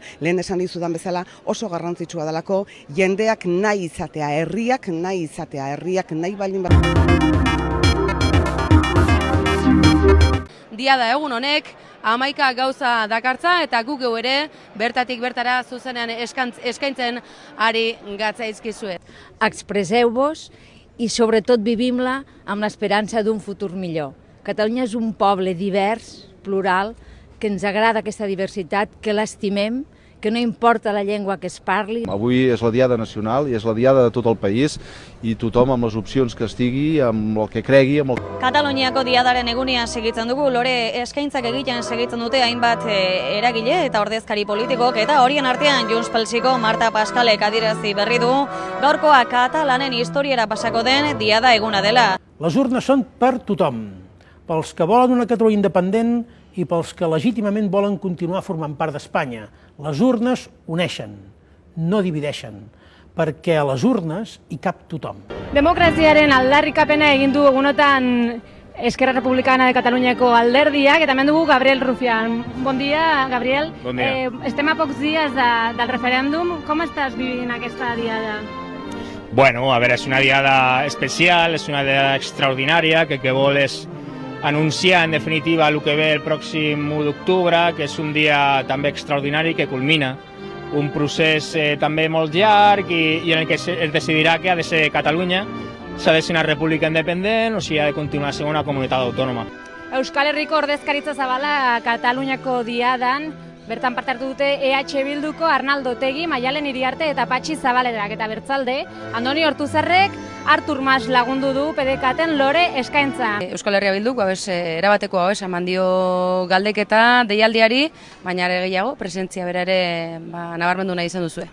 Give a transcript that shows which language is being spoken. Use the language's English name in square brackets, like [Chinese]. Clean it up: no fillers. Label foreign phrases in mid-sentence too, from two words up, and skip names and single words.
[Basque] Lehen esan dizudan bezala oso garrantzitsua delako jendeak nahi izatea, herriak nahi baldin bada. Diada egun honek 11 gauza dakartza eta guk geu ere bertatik bertara zuzenean eskaintzen ari gatzaizkizuet. [Catalan] Expresseu-vos i sobretot vivim-la amb l'esperança d'un futur millor. Catalunya és un poble divers, plural, que ens agrada aquesta diversitat, que l'estimem, que no importa la llengua que es parli. Avui és la Diada Nacional i és la Diada de tot el país i tothom amb les opcions que estigui, amb el que cregui. [Basque] Kataluniako diadaren egunean segitzen dugu, lore eskaintzak egiten segitzen dute hainbat eragile eta ordezkari politikok, eta horien artean Junts Pelsiko Marta Pascalek adierazi berri du gaurkoa katalanen historiara pasako den diada eguna dela. [Catalan] Les urnes són per tothom, pels que volen una Catalunya independent i pels que legítimament volen continuar formant part d'Espanya. Les urnes uneixen, no divideixen, perquè a les urnes hi cap tothom. [Basque] Demokraziaren aldarrikapena egin du egunotan Esquerra Republicana de Cataluñako alderdiak, eta hemen dugu Gabriel Rufián. [Catalan] Bon dia, Gabriel. Bon dia. Estem a pocs dies del referèndum. Com estàs vivint aquesta diada? Bueno, a veure, és una diada especial, és una diada extraordinària, que vol és anunciar en definitiva el que ve el pròxim 1 d'octubre, que és un dia també extraordinari que culmina un procés també molt llarg i en el que es decidirà que ha de ser Catalunya, s'ha de ser una república independent o si ha de continuar sent una comunitat autònoma. [Basque] Euskal Herriko ordezkaritza zabala Kataluniako diadan, bertan parte hartu dute EH Bilduko Arnaldo Otegi, Maialen Iriarte eta Patxi Zabalerak, eta bertzalde Andoni Ortuzarrek Artur Mas lagundu du PDKten lore eskaintza. Euskal Herria Bilduk erabateko eman dio galdeketa deialdiari, baina ere gehiago presentzia bera ere nabarmendu nahi izan duzue.